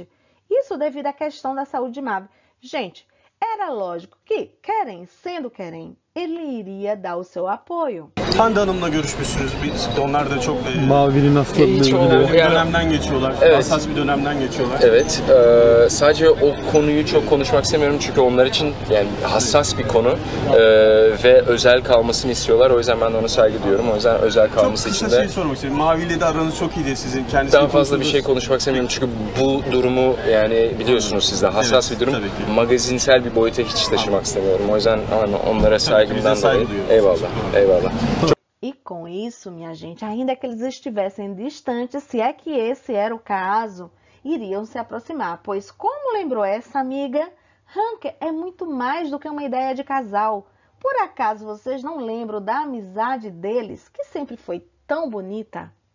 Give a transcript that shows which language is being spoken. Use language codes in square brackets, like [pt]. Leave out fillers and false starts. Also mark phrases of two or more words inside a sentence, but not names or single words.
[pt] Isso devido à questão da saúde de Mavi. Gente, era lógico que Kerem, sendo Kerem, ele iria dar o seu apoio. [tr] Hande Hanım'la görüşmüşsünüz. Onlar da çok Mavinin hastalığıyla ilgili. bir dönemden geçiyorlar. Evet. Hassas bir dönemden geçiyorlar. Evet, sadece o konuyu çok konuşmak istemiyorum çünkü onlar için yani hassas bir konu ve özel kalmasını istiyorlar. O yüzden ben de ona saygı duyuyorum. O yüzden özel Çok kalması kısa için de şey sormak istiyorum. Mavi ile de aranız çok iyiydi sizin. Kendisi daha fazla bir şey konuşmak istemiyorum çünkü bu durumu yani biliyorsunuz siz de hassas Evet, bir durum. tabii ki. Magazinsel bir boyuta hiç taşımak istemiyorum. O yüzden onlara saygımdan saygı dolayı. duyuyoruz. Eyvallah, eyvallah. [pt] E com isso, minha gente, ainda que eles estivessem distantes, se é que esse era o caso, iriam se aproximar, pois, como lembrou essa amiga, Hanker é muito mais do que uma ideia de casal. Por acaso vocês não lembram da amizade deles, que sempre foi tão bonita?